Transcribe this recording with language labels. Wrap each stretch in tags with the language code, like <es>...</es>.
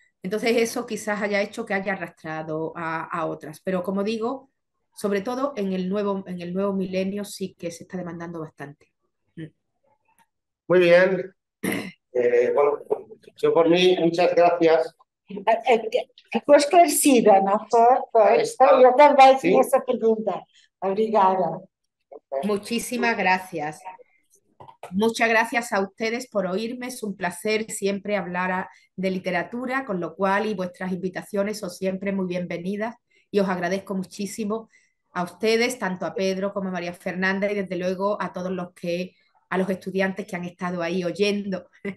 <es>Entonces eso quizás haya hecho que haya arrastrado a otras. Pero como digo, sobre todo en el nuevo milenio sí que se está demandando bastante. Muy bien. Bueno, yo por mí, muchas gracias.</es> <pt>Ficou esclarecida, não foi? Eu também tinha essa pergunta. Obrigada.</pt> <es>Muchísimas gracias. Muchas gracias a ustedes por oírme. Es un placer siempre hablar de literatura, con lo cual y vuestras invitaciones son siempre muy bienvenidas y os agradezco muchísimo a ustedes, tanto a Pedro como a María Fernanda y desde luego a todos a los estudiantes que han estado ahí oyendo.</es>